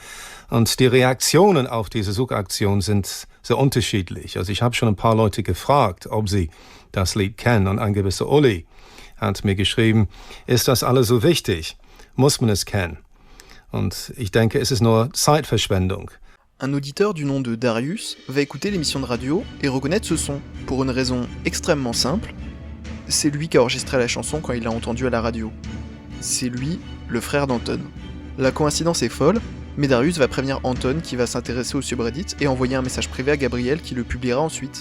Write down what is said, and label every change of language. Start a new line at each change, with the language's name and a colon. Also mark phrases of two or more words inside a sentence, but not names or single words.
German: Und die Reaktionen auf diese Suchaktion sind sehr unterschiedlich. Also ich habe schon ein paar Leute gefragt, ob sie das Lied kennen. Und ein gewisser Uli hat mir geschrieben, ist das alles so wichtig? Muss man es kennen? Und ich denke, es ist nur Zeitverschwendung.
French: Un auditeur du nom de Darius va écouter l'émission de radio et reconnaître ce son, pour une raison extrêmement simple. C'est lui qui a enregistré la chanson quand il l'a entendue à la radio. C'est lui, le frère d'Anton. La coïncidence est folle, mais Darius va prévenir Anton qui va s'intéresser au subreddit et envoyer un message privé à Gabriel qui le publiera ensuite.